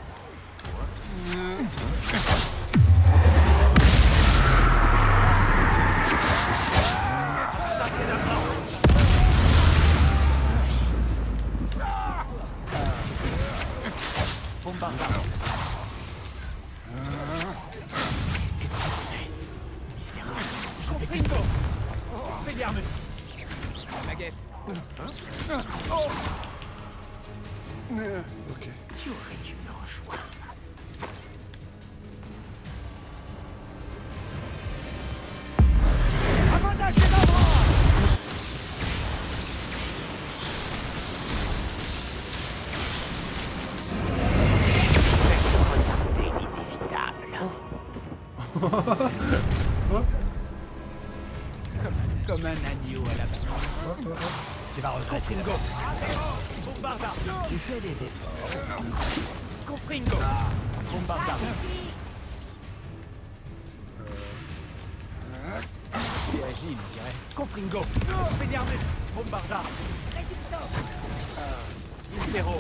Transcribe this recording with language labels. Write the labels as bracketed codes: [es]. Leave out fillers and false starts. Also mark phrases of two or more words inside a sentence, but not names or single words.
[fr] Bombarda. Qu'est-ce que tu fais, misérable? Confringo. Expelliarmus. Baguette. Ok. Tu aurais dû me rejoindre. Avantage des arbres. Retarder l'inévitable. Comme un agneau à la base. Tu vas regretter. Confringo. Bombarda. Tu fais des efforts. Confringo. Bombarda. C'est agile, je dirais. Confringo. Expelliarmus. Bombarda. Zéro.